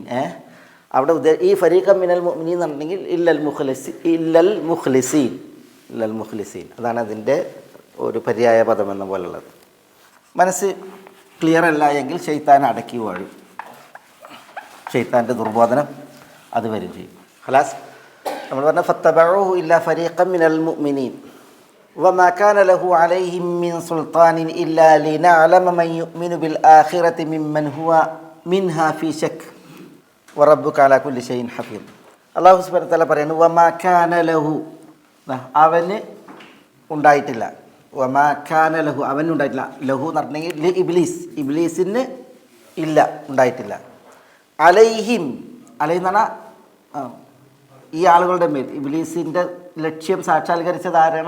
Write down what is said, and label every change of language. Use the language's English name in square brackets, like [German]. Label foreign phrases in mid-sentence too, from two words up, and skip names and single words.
[Malayalam] അവിടെ ഈ [Arabic] فريقا من المؤمنين [Malayalam] എന്ന് പറഞ്ഞിട്ടുണ്ടെങ്കിൽ [Arabic] إلا المخلصين [Malayalam] അതാണ് അതിൻ്റെ ഒരു പര്യായ പദം എന്ന പോലുള്ളത്. മനസ്സ് ക്ലിയർ അല്ല എങ്കിൽ ശൈത്താൻ അടക്കി വാഴും, ശൈത്താൻ്റെ ദുർബോധനം അത് വരും ചെയ്യും. [Arabic] ഖലാസ്. നമ്മൾ പറഞ്ഞ فاتبعوه إلا فريقا من المؤمنين وما كان له عليهم من سلطان إلا لنعلم من يؤمن بالآخرة ممن هو منها في شك وربك على كل شيء حفيظ. الله سبحانه وتعالى [Malayalam] പറയുന്നു [Arabic] وما كان له, [Malayalam] അവന് ഉണ്ടായിട്ടില്ല. [Arabic] وما كان له, [Malayalam] അവന് ഉണ്ടായിട്ടില്ല. ലഹു എന്ന് പറഞ്ഞെങ്കിൽ ഇബ്ലീസിന് ഇല്ല, ഉണ്ടായിട്ടില്ല. അലൈഹിം, അലൈഹി എന്ന് പറഞ്ഞാൽ ഈ ആളുകളുടെ മേൽ ഇബ്ലീസിൻ്റെ ലക്ഷ്യം സാക്ഷാത്കരിച്ചത് ആരാണ്?